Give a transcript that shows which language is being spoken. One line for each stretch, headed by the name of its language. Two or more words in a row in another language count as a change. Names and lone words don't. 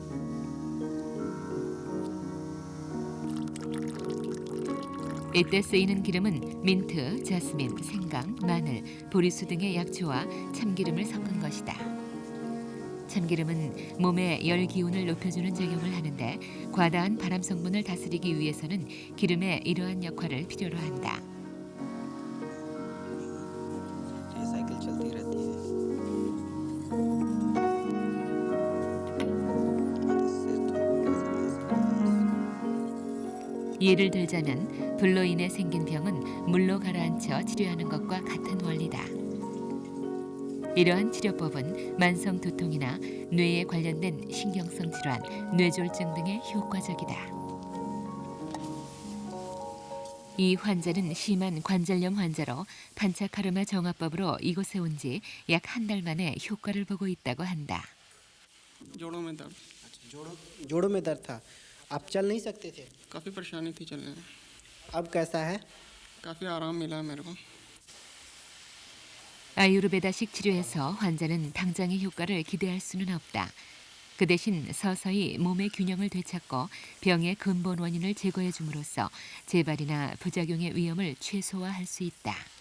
Korean: 이때 쓰이는 기름은 민트, 자스민, 생강, 마늘, 보리수 등의 약초와 참기름을 섞은 것이다. 참기름은 몸의 열 기운을 높여주는 작용을 하는데 과다한 발암 성분을 다스리기 위해서는 기름의 이러한 역할을 필요로 한다.
Hindi: साइकिल चलती रहती है।
Korean: 예를 들자면 불로 인해 생긴 병은 물로 가라앉혀 치료하는 것과 같은 원리다. 이러한 치료법은 만성 두통이나 뇌에 관련된 신경성 질환, 뇌졸중 등에 효과적이다. 이 환자는 심한 관절염 환자로 판차카르마 정화법으로 이곳에 온 지 약 한 달 만에 효과를 보고 있다고 한다.
Hindi: जोड़ों में दर्द था, आप चल नहीं सकते थे? काफ़ी परेशानी थी चलने में। अब कैसा है? काफ़ी आराम मिला है मेरे को।
Korean: 아유르베다식 치료에서 환자는 당장의 효과를 기대할 수는 없다. 그 대신 서서히 몸의 균형을 되찾고 병의 근본 원인을 제거해 줌으로써 재발이나 부작용의 위험을 최소화할 수 있다.